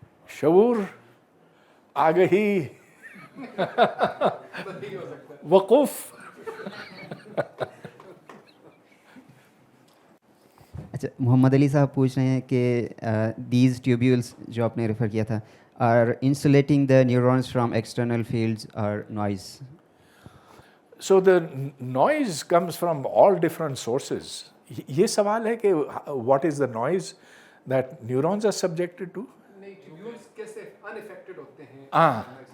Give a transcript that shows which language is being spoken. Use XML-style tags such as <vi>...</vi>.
<hi>शऊर आगही, वक़ूफ़. अच्छा, मोहम्मद अली साहब पूछ रहे हैं कि दीज ट्यूब्यूल्स जो आपने रेफ़र किया था</hi> <en>are insulating the neurons from external fields</en> <hi>और noise.</hi> <en>So the noise comes from all different sources.</en> <hi>ये सवाल है कि</hi> <en>what is the noise that neurons are subjected to?</en> <hi>नहीं, ट्यूब्यूल्स कैसे अनअफेक्टेड होते हैं?</hi>